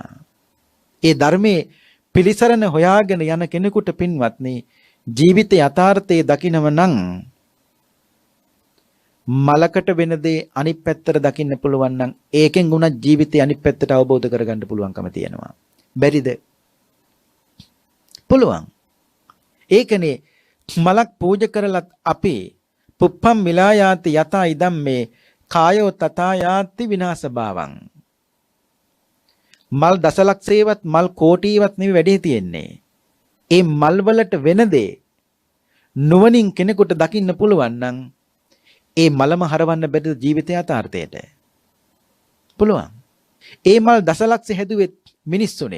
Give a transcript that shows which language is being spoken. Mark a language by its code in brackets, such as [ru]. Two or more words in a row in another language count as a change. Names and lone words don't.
[si] ඒ ධර්මයේ පිළිසරණ හොයාගෙන යන කෙනෙකුට පින්වත්නි ජීවිතේ යථාර්ථයේ දකින්නම නම් මලකට වෙන දේ අනිත් පැත්තට දකින්න පුළුවන් නම් ඒකෙන් උනත් ජීවිතේ අනිත් පැත්තට අවබෝධ කරගන්න පුළුවන්කම තියෙනවා. බැරිද? පුළුවන්. ඒකනේ මලක් පූජා කරලත් අපි [pi] පුප්පම් මිලායාති යතා ඉදම් මේ කායෝ තථා යාති විනාශ භාවං. [si] මල් දසලක්ෂේවත් මල් කෝටිවත් නෙවෙයි වැඩේ තියෙන්නේ. ඒ මල් වලට වෙන දේ නුවණින් කෙනෙකුට දකින්න පුළුවන් නම් ඒ මලම හරවන්න බැරි ජීවිතය යථාර්ථයට. පුළුවන්. ඒ මල් දසලක්ෂ හැදුවෙත් මිනිස්සුනේ.